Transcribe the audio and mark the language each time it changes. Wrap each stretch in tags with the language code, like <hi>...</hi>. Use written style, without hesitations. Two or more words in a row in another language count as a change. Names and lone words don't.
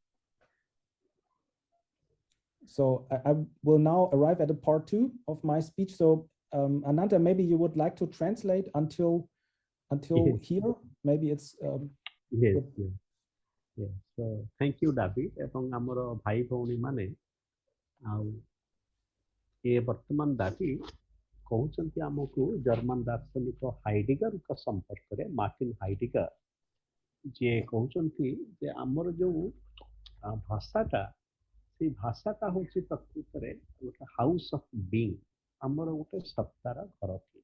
<en>So I will now arrive at a part 2 of my speech. So Ananta, maybe you would like to translate until until Yes. here. Maybe it's Yes, yes, yes. So thank you, David.</en> <or>ଏବଂ ଆମର ଭାଇ ଭଉଣୀ ମାନେ ଆଉ ଏ ବର୍ତ୍ତମାନ ଦାବିଡ କହୁଛନ୍ତି ଆମକୁ ଜର୍ମାନ ଦାର୍ଶନିକ ହାଇଡିଗରଙ୍କ ସମ୍ପର୍କରେ, ମାର୍ଟିନ ହାଇଡିଗର, ଯିଏ କହୁଛନ୍ତି ଯେ ଆମର ଯୋଉ ଭାଷାଟା, ସେଇ ଭାଷାଟା ହଉଛି ପ୍ରକୃତରେ ଗୋଟେ</or> <en>house of being,</en> <or>ଆମର ଗୋଟେ ସତ୍ତାର ଘରଟିଏ।</or>